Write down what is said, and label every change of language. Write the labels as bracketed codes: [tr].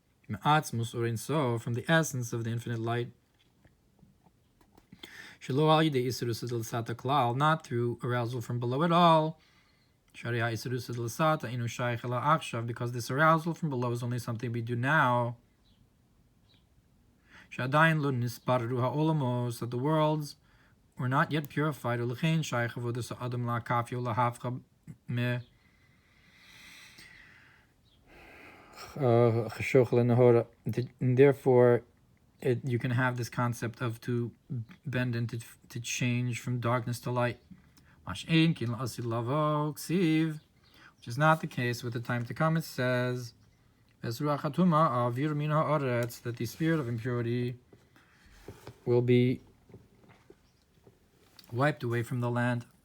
[en] from the essence of the infinite light, not through arousal from below at all, because this arousal from below is only something we do now, [he] שעדיין לא נספרו העולמות, [en] that the worlds were not yet purified, [he] ולכן שייך עבודת האדם להקפיה ולהפכה מחשוך לנהורה. [en] And therefore, you can have this concept of to bend and to change from darkness to light. Which is not the case with the time to come. It says that the spirit of impurity will be wiped away from the land.